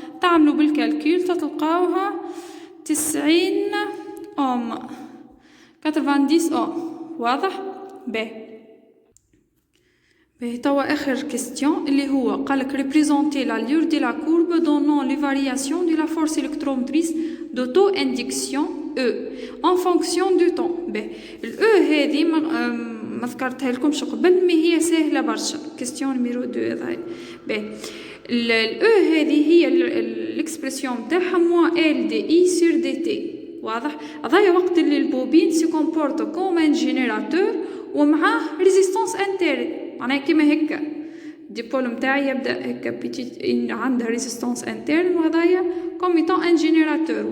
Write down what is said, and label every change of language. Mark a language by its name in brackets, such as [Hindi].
[Arabic] تعملوا بالكالكول تلقاوها 90 اوم 90 اوم، واضح. باهي باهي توا آخر كيستيون اللي هو قالك [French] représenter l'allure de la courbe donnant les variations de la force électromotrice d'auto-induction E en fonction du temps. [Arabic] باهي ال E هذه ما ذكرتها لكمش قبل، مي هي سهلة برشا. كيستيون نيميرو 2 هذايا. باهي ال E هذه هي الاكسبرسيون تاعها موان ال دي اي سور دي تي. واضح؟ هذايا وقت اللي البوبين [French] سي كومبورت كوم ان جينيراتور [Arabic] ومعاه ريزيستانس انترن، معناها كيما هكا الديبول نتاعي يبدا هكا بيتيت عندها ريزيستانس انترن، وهذايا [French] كوميتون ان جينيراتور.